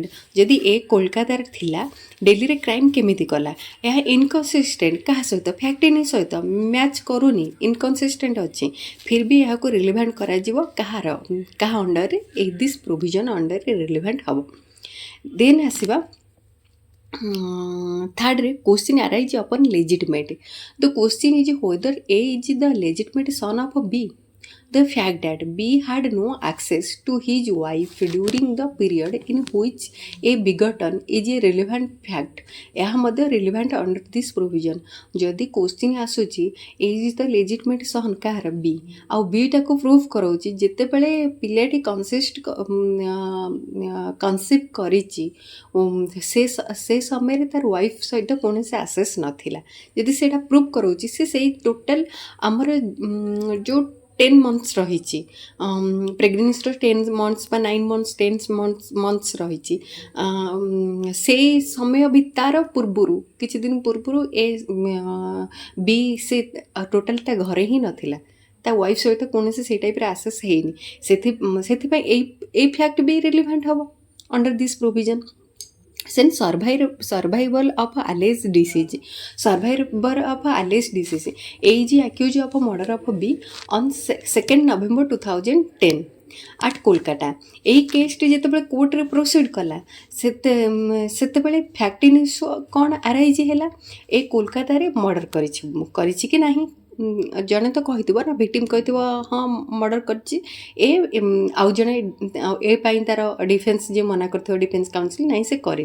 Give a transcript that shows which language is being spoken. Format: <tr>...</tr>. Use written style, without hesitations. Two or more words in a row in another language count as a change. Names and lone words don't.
<or>ଯଦି ଏ କୋଲକାତାରେ ଥିଲା, ଡେଲିରେ କ୍ରାଇମ୍ କେମିତି କଲା, ଏହା ଇନକନସିଷ୍ଟେଣ୍ଟ କାହା ସହିତ, ଫ୍ୟାକ୍ଟିନି ସହିତ ମ୍ୟାଚ୍ କରୁନି, ଇନକନସିଷ୍ଟେଣ୍ଟ ଅଛି,</or> <hi>फिर भी</hi> <or>ଏହାକୁ ରିଲିଭାଣ୍ଟ କରାଯିବ। କାହା ଅଣ୍ଡରରେ, ଏଇ</or> <en>this provision</en> <or>ଅଣ୍ଡରରେ ରିଲିଭାଣ୍ଟ ହେବ।</or> <en>ଦେନ୍ ଆସିବା thirdରେ question arise upon legitimate. The question is whether A is the legitimate son of B. The fact that B had no access to his wife during the period in which A begotten is a relevant fact.</en> <or>ଏହା ମଧ୍ୟ</or> <en>relevant under this provision.</en> <or>ଯଦି question ଆସୁଛି</or> <en>A is the legitimate son</en> <or>କାହାର, B, ଆଉ B ଟାକୁ ପ୍ରୁଭ୍ କରାଉଛି ଯେତେବେଳେ ପିଲାଟି କନସିଭ୍ କରିଛି ସେ ସମୟରେ ତାର ୱାଇଫ୍ ସହିତ କୌଣସି ଆସେସ୍ ନଥିଲା, ଯଦି ସେଇଟା ପ୍ରୁଭ୍ କରାଉଛି, ସେ ସେଇ ଟୋଟାଲ୍ ଆମର ଯେଉଁ 10 months ରହିଛି, ପ୍ରେଗନେନ୍ସିର 10 months ବା 9 months 10 months ରହିଛି, ସେଇ ସମୟ ତାର ପୂର୍ବରୁ କିଛି ଦିନ ପୂର୍ବରୁ ବି ସେ ଟୋଟାଲ୍ ତା ଘରେ ହିଁ ନଥିଲା, ତା ୱାଇଫ୍ ସହିତ କୌଣସି ସେଇ ଟାଇପ୍ର ଆସେସ୍ ହେଇନି। ସେଥିପାଇଁ ଏଇ ଫ୍ୟାକ୍ଟ ବି ରିଲିଭାଣ୍ଟ ହେବ</or> <en>under this provision. Then survival of alleged disease. Survivor of alleged disease. A is accused of murder of B on 2nd November 2010 at Kolkata.</en> <or>এই କେସ୍ଟି ଯେତେବେଳେ କୋର୍ଟରେ ପ୍ରୋସିଡ୍ କଲା, ସେତେବେଳେ</or> <en>fact issue</en> <or>କ'ଣ ଆରାଇଜ୍ ହେଲା, ଏ କୋଲକାତାରେ ମର୍ଡ଼ର କରିଛି କି ନାହିଁ। ଜଣେ ତ କହିଥିବ ନା, ଭିକ୍ଟିମ୍ କହିଥିବ ହଁ ମର୍ଡ଼ର କରିଛି, ଆଉ ଜଣେ ଏ ପାଇଁ ତାର ଡିଫେନ୍ସ ଯିଏ ମନା କରିଥିବ,</or> <en>defence counsel</en> <or>ନାହିଁ ସେ କରିନି।</or>